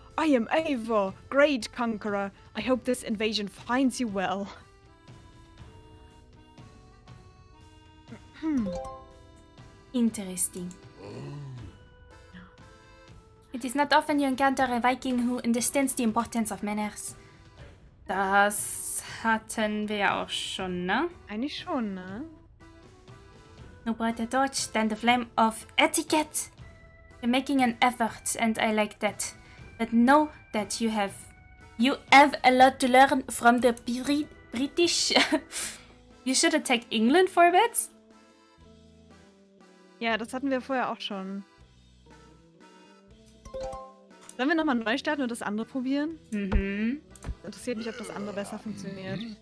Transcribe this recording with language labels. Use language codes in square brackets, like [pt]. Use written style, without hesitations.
[en] I am Eivor, great conqueror. I hope this invasion finds you well. Interesting. It is not often you encounter a Viking who understands the importance of manners. [de] Das hatten wir ja auch schon, ne? Eigentlich schon, ne? [en] No brighter torch than the flame of etiquette. You're making an effort, and I like that. But know that you have a lot to learn from the British. You should attack England for a bit. [de] Ja, das hatten wir vorher auch schon. Sollen wir nochmal neu starten und das andere probieren? Mhm. Interessiert mich, ob das andere besser funktioniert.